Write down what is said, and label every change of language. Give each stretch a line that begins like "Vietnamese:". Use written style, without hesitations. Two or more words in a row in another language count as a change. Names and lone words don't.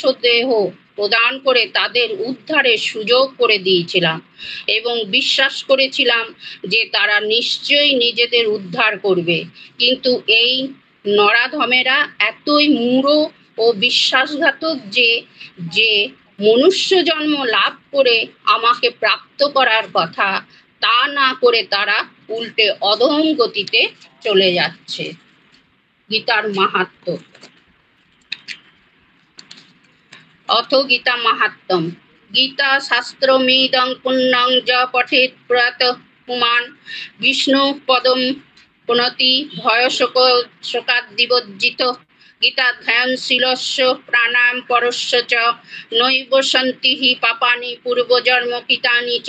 Bangla: দেহ প্রদান করে তাদের উদ্ধারের সুযোগ করে দিয়েছিলাম এবং বিশ্বাস করেছিলাম যে তারা নিশ্চয়ই নিজেদের উদ্ধার করবে, কিন্তু এই নরাধমেরা এতই মূঢ় ও বিশ্বাসঘাতক যে যে মনুষ্য জন্ম লাভ করে আমাকে প্রাপ্ত করার কথা তা না করে তারা উল্টে অধম গতিতে চলে যাচ্ছে। গীতার মাহাত্ম্য।
Sanskrit: অথ গীতা মাহাত্ম্যম। গীতা শাস্ত্রমিদং পুণ্যং য পঠেৎ প্রয়াতঃ পুমাन् বিষ্ণু পদম পুনতি ভয় শোকাদ্বিবজ্জিতঃ। গীতাধ্যায়নশীলস্য প্রাণায়াম পরস্য চ নৈব সন্তি হি পাপানি পূর্বজন্মকৃতানি চ।